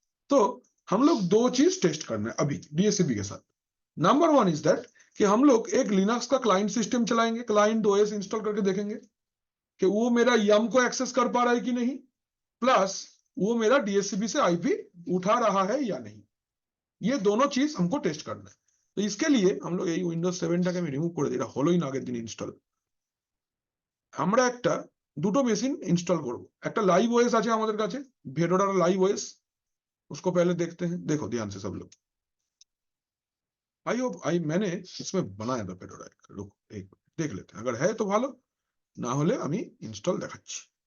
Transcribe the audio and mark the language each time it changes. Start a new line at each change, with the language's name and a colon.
Hindi: तो हम लोग दो चीज टेस्ट करना है अभी DHCP के साथ।
English: number 1 is that
Hindi: कि हम लोग एक लिनक्स का क्लाइंट सिस्टम चलाएंगे, क्लाइंट OS इंस्टॉल करके देखेंगे कि वो मेरा यम को एक्सेस कर पा रहा है कि नहीं, प्लस वो मेरा DHCP से आईपी उठा रहा है या नहीं। ये दोनों चीज हमको टेस्ट करना है। तो इसके लिए हम लोग
Bangla: এই উইন্ডোজ 7টাকে আমি রিমুভ করে দিই, এটা হলোই না আগের দিন ইনস্টল। আমরা একটা দুটো মেশিন इंस्टॉल করব। একটা লাইভ OS আছে আমাদের কাছে, Fedora लाइव OS, उसको पहले देखते हैं।
Hindi: देखो ध्यान से सब लोग, मैंने इसमें बनाया था Fedora, रुको एक देख लेते हैं, अगर है तो
Bangla: ভালো, না হলে আমি ইনস্টল দেখাচ্ছি।